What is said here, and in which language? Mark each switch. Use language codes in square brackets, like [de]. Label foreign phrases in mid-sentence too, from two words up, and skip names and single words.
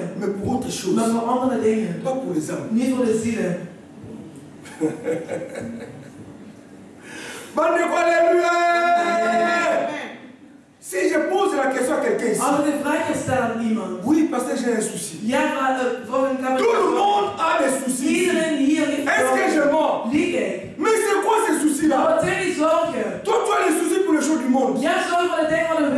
[fr] mais pour autre chose, [nl] maar voor andere dingen. [fr] pas pour les âmes. [nl] Niet voor de zielen. [fr] Alléluia! Si je pose la question à quelqu'un ici, [nl] Als ik een vraag stel aan iemand. [fr] oui, parce que j'ai un souci. [nl] Ja, maar voor een kamer. [fr] Tout le monde a des soucis. [nl] Iedereen hier heeft [fr] Est-ce que je mens? [nl] Lieg ik? [fr] Mais c'est quoi ces soucis-là? [nl] Wat zijn die zorgen? [fr] Toi, tu as les soucis pour les choses du monde. [nl] Jij hebt zorgen voor de dingen van